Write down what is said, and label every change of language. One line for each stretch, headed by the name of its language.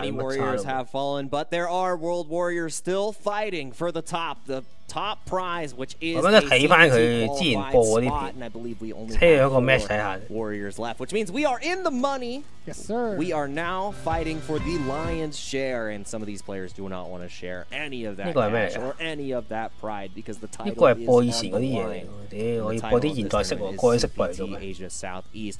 English: Many warriors have fallen, but there are world warriors still fighting for the top prize, which is
Cantonese: 我覺得睇翻佢之前播嗰啲片，
English: and I believe we only
Cantonese: 車咗個 match 睇下。
English: warriors left, which means we are in the money. Yes, sir. We are now fighting for the lion's share, and some of these players do not want to share any of that cash or any of that pride because the title is on the line. The title is CPT Asia Southeast.